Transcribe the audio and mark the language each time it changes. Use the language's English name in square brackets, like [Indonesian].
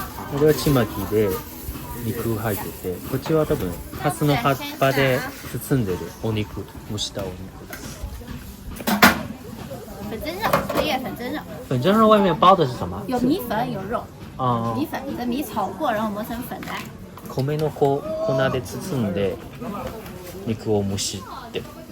[Japanese] これはちまきで肉入ってて、こっちは多分ハスの葉っぱで包んでるお肉、蒸したお肉です。 [Chinese] 粉蒸肉，荷叶粉蒸肉，粉蒸肉外面包的是什么？有米粉有肉，あ米粉你的米炒过，然后磨成粉来。 [Japanese] 米の粉で包んで肉を蒸してる。